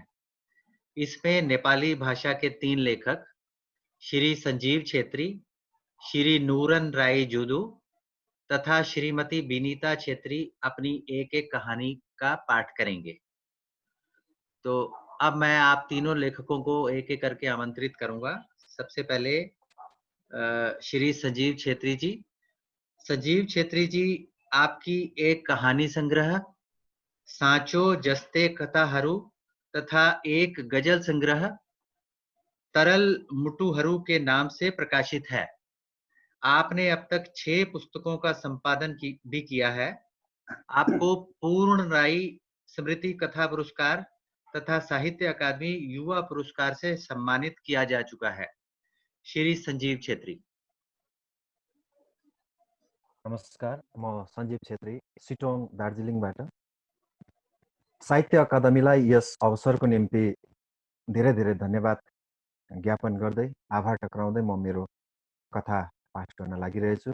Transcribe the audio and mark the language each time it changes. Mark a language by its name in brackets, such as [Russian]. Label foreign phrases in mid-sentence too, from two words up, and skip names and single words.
[Hindi] इसमें नेपाली भाषा के 3 लेखक श्री संजीव छेत्री, श्री नूरन राय जुदू तथा श्रीमती विनीता छेत्री अपनी एक-एक कहानी का पाठ करेंगे। तो अब मैं आप तीनों लेखकों को एक-एक करके आमंत्रित करूँगा। सबसे पहले श्री संजीव छेत्री जी। संजीव छेत्री जी, आपकी एक कहानी संग्रह साँचो जस्ते कथाहरू तथा एक गजल संग्रह तरल मुटुहरू के नाम से प्रकाशित है। आपने अब तक 6 पुस्तकों का संपादन भी किया है। आपको पूर्ण राई स्मृति कथा पुरस्कार तथा साहित्य अकादमी युवा पुरस्कार से सम्मानित किया जा चुका है। श्री संजीव छेत्री। [Nepali] नमस्कार, म सञ्जीव छेत्री, सिटोङ दार्जिलिङबाट। साहित्य अकादमीलाई यस अवसरको निम्ति धेरै धेरै धन्यवाद ज्ञापन गर्दै, आभार टक्राउँदै म मेरो कथा पाठ गर्न लागिरहेछु।